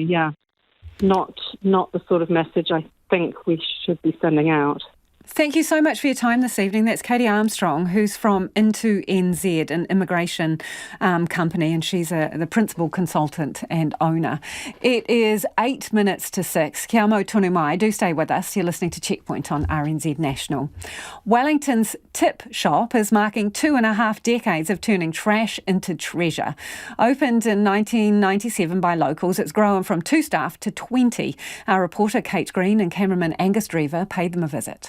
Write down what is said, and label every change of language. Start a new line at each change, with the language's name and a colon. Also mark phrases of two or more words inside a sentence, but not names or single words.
English: Yeah, not the sort of message I think we should be sending out. Thank you so much for your time this evening. That's Katie Armstrong, who's from Into NZ, an immigration company, and she's the principal consultant and owner. It is 8 minutes to 6.
Māori: Kia mau tonu mai.
English: Do stay with us. You're listening to Checkpoint on RNZ National. Wellington's Tip Shop is marking 2.5 decades of turning trash into treasure. Opened in 1997 by locals, it's grown from 2 staff to 20. Our reporter Kate Green and cameraman Angus Drever paid them a visit.